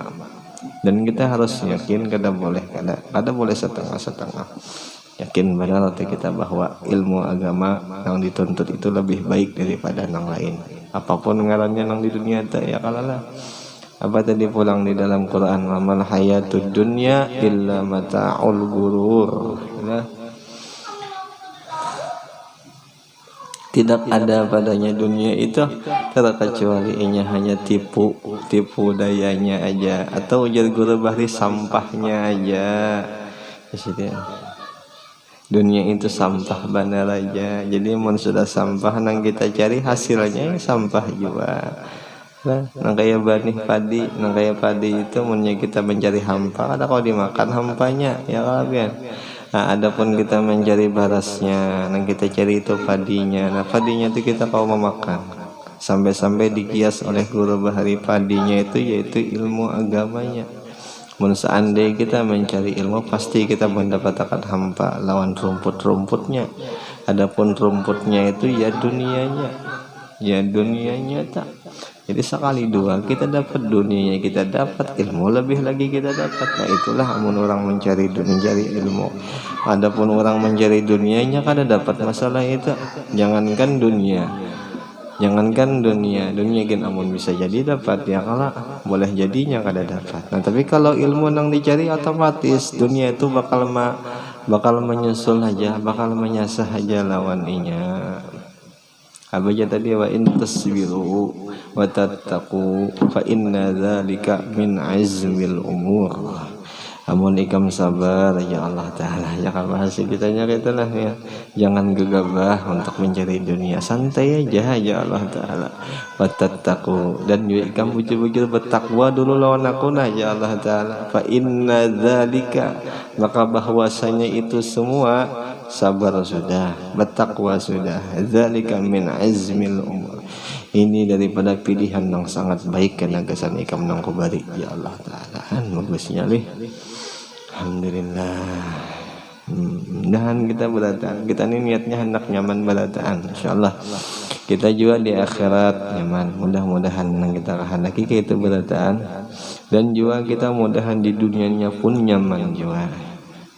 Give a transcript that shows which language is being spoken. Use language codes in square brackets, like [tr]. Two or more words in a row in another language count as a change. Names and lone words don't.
[id] Dan kita harus yakin kada boleh setengah-setengah. Yakin benar hati kita bahwa ilmu agama yang dituntut itu lebih baik daripada yang lain. Apapun ngarannya yang di dunia itu ya kalalah. Apa tadi pulang di dalam Quran, [ar] أما الحياة الدنيا إلا متاع الغرور. [id] Nah, tidak ada padanya dunia itu terkecuali hanya tipu dayanya aja, atau ujar guru bahri sampahnya aja. Dunia itu sampah benar aja. Jadi mun sudah sampah nang kita cari hasilnya sampah juga. Nang kaya benih padi, nang kaya padi itu munnya kita mencari hampa, ada kalau dimakan hampanya ya kalian. Nah, adapun kita mencari barasnya, nang kita cari itu padinya. Nah, padinya itu kita mau memakan. Sampai-sampai dikias oleh guru bahari padinya itu yaitu ilmu agamanya. Mun seandainya kita mencari ilmu, pasti kita mendapatkan hampa lawan rumput-rumputnya. Adapun rumputnya itu ya dunianya. Ya dunianya tak. Jadi sekali dua kita dapat dunianya, kita dapat ilmu, lebih lagi kita dapat. Nah itulah amun orang mencari ilmu. Adapun orang mencari dunianya kada dapat masalah itu. Jangankan dunia gen amun bisa jadi dapat ya kalau boleh jadinya kada dapat. Nah tapi kalau ilmu yang dicari otomatis dunia itu bakal menyusul aja, bakal menyasah aja lawannya. Apa aja tadi [ar] وإن تصبروا وتتقوا فإن ذلك من عزم الأمور. [id] Amun ikam sabar ya Allah Ta'ala, ya bahasa kita kita lah ya. Jangan gegabah untuk mencari dunia, santai aja ya Allah Ta'ala. [ar] وتتقوا, [id] dan juga ikam bujur-bujur bertakwa dulu lawan aku nah ya Allah Ta'ala. [ar] فإن ذلك, [id] maka bahwasanya itu semua sabar sudah, bertakwa sudah, [ar] ذلك من عزم الأمور. [id] Ini daripada pilihan yang sangat baik karena kesan ikam nang kubari ya Allah Ta'ala. Bagusnya lih. Alhamdulillah. Dan kita berataan. Kita ini niatnya hendak nyaman berataan. InsyaAllah kita juga di akhirat nyaman. Mudah-mudahan kita kehendaki kita berataan. Dan juga kita mudahan di dunianya pun nyaman juga.